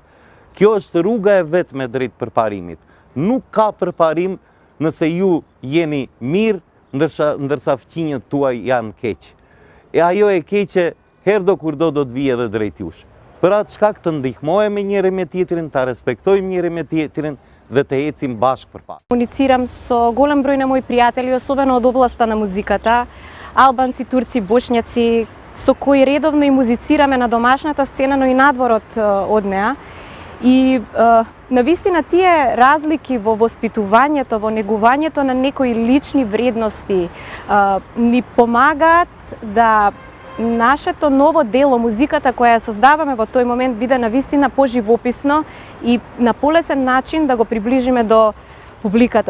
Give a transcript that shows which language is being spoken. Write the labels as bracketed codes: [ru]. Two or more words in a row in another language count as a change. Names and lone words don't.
[sq] Kjo është rruga e vetme drejt përparimit. Nuk ka përparim nëse ju jeni mirë ndërsa fqinjët tuaj janë keq. E ajo e keqe herdo kurdo do të vijë edhe drejt jush. Për atë shkak të ndihmojmë njëri me tjetrin, ta respektojmë njëri me tjetrin dhe të ecim bashkë përpara. [mk] Комуницирам со голем број на мои пријатели, особено од областа на музиката, албанци, турци, бошњаци, со кои редовно и музицираме на домашната сцена, но и надворот од неа. И навистина тие разлики во воспитувањето, во негувањето на некои лични вредности ни помагаат да нашето ново дело, музиката која ја создаваме во тој момент, биде навистина поживописно и на полесен начин да го приближиме до публиката.